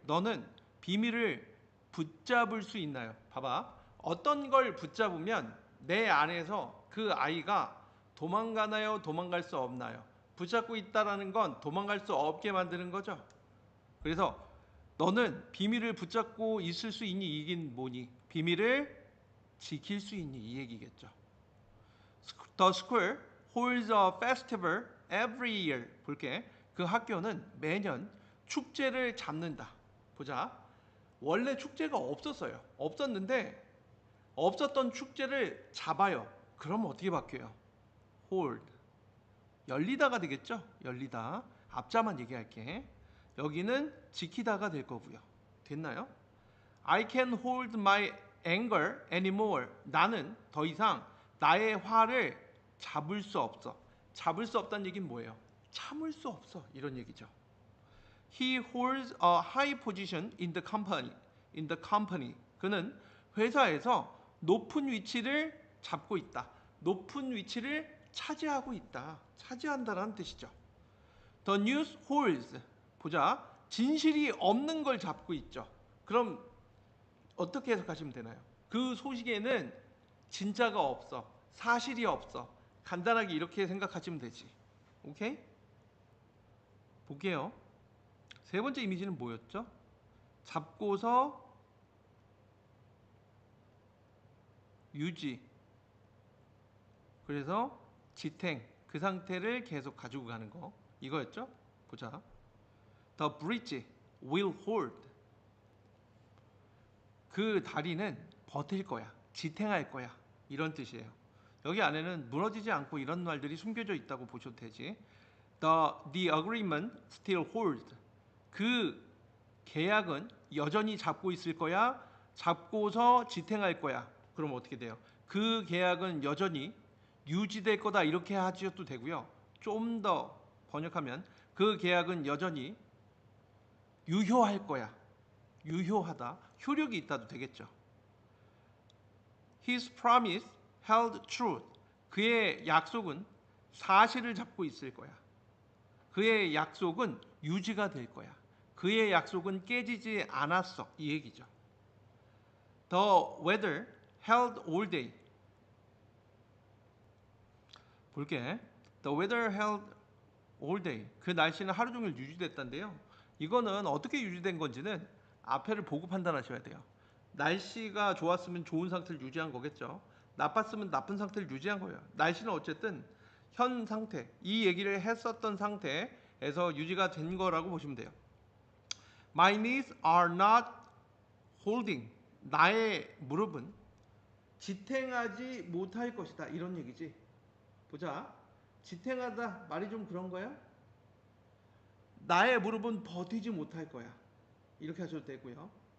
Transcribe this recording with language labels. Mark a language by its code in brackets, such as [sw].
[ko] 너는 비밀을 붙잡을 수 있나요? 봐봐. 어떤 걸 붙잡으면 내 안에서 그 아이가 도망가나요? 도망갈 수 없나요? 붙잡고 있다라는 건 도망갈 수 없게 만드는 거죠. 그래서 너는 비밀을 붙잡고 있을 수 있니? 이긴 뭐니? 비밀을 지킬 수 있니? 이 얘기겠죠. [en] The school holds a festival every year. [ko] 볼게. 그 학교는 매년 축제를 잡는다. 보자. 원래 축제가 없었어요. 없었는데 없었던 축제를 잡아요. 그럼 어떻게 바뀌어요? hold. 열리다가 되겠죠? 열리다. 앞자만 얘기할게. 여기는 지키다가 될 거고요. 됐나요? [en] I can hold my anger anymore. [ko] 나는 더 이상 나의 화를 잡을 수 없어. 잡을 수 없다는 얘기는 뭐예요? 참을 수 없어. 이런 얘기죠. [en] He holds a high position in the company. In the company. [ko] 그는 회사에서 높은 위치를 잡고 있다. 높은 위치를 차지하고 있다. 차지한다라는 뜻이죠. [en] The news holds. [ko] 보자. 진실이 없는 걸 잡고 있죠. 그럼 어떻게 해석하시면 되나요? 그 소식에는 진짜가 없어. 사실이 없어. 간단하게 이렇게 생각하시면 되지. 오케이? 볼게요. 세 번째 이미지는 뭐였죠? 잡고서 유지. 그래서 지탱. 그 상태를 계속 가지고 가는 거. 이거였죠? 보자. [en] The bridge will hold. [ko] 그 다리는 버틸 거야. 지탱할 거야. 이런 뜻이에요. 여기 안에는 무너지지 않고 이런 말들이 숨겨져 있다고 보셔도 되지. [en] The agreement still holds. [ko] 그 계약은 여전히 잡고 있을 거야. 잡고서 지탱할 거야. 그럼 어떻게 돼요? 그 계약은 여전히 유지될 거다. 이렇게 하셔도 되고요. 좀 더 번역하면 그 계약은 여전히 유효할 거야. 유효하다. 효력이 있다도 되겠죠. [en] His promise held true. [ko] 그의 약속은 사실을 잡고 있을 거야. 그의 약속은 유지가 될 거야. 그의 약속은 깨지지 않았어. 이 얘기죠. [en] The weather held all day. [ko] 볼게. [en] The weather held all day. [ko] 그 날씨는 하루 종일 유지됐다는데요. 이거는 어떻게 유지된 건지는 앞에를 보고 판단하셔야 돼요. 날씨가 좋았으면 좋은 상태를 유지한 거겠죠. 나빴으면 나쁜 상태를 유지한 거예요. 날씨는 어쨌든 현 상태, 이 얘기를 했었던 상태에서 유지가 된 거라고 보시면 돼요. [en] My knees are not holding. [ko] 나의 무릎은 지탱하지 못할 것이다. 이런 얘기지. 보자. 지탱하다 말이 좀 그런 거야? 나의 무릎은 버티지 못할 거야. 이렇게 하셔도 되고요.